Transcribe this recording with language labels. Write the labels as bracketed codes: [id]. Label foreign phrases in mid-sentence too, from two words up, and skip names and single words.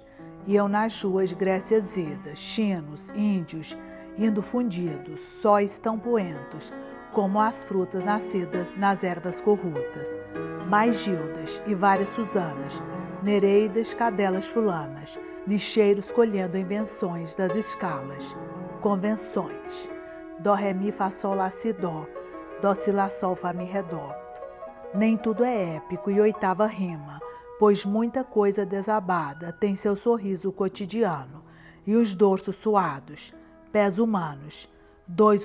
[pt] Iam nas ruas Grécias idas, chinos, índios, indo fundidos, sóis tão poentos, como as frutas nascidas nas ervas corruptas. Mais Gildas e várias Susanas, Nereidas, cadelas fulanas, lixeiros colhendo invenções das escalas, convenções. Dó, ré, mi, fá, sol, lá, si, dó, dó, si, lá, sol, fá, mi, ré, dó. Nem tudo é épico e oitava rima, pois muita coisa desabada tem seu sorriso cotidiano, e os dorsos suados, pés humanos, dois